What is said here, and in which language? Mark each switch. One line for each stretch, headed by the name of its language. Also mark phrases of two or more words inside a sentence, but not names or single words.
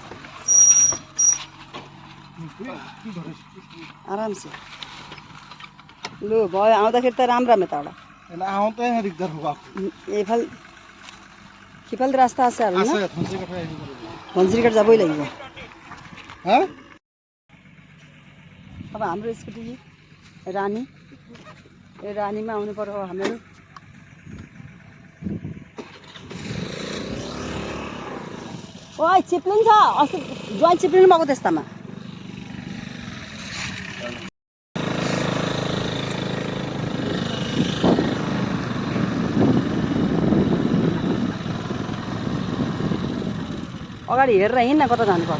Nepali: आरामसे लु भयो आउँदाखेरि त राम्रो त एउटा
Assamese: সিফাল রাস্তা আছে আর না ধনসিরিঘাট যাবই লাগিব হ্যাঁ
Nepali: अब हाम्रो स्कुटी रानी रानीमा आउनु पर्यो हामीहरू ओइ चिप्लिन्छ अस्ति ज्वाइँ चिप्लिनु भएको त्यस्तामा अगाडि हेरेर हिँड्न कता जानु पर्यो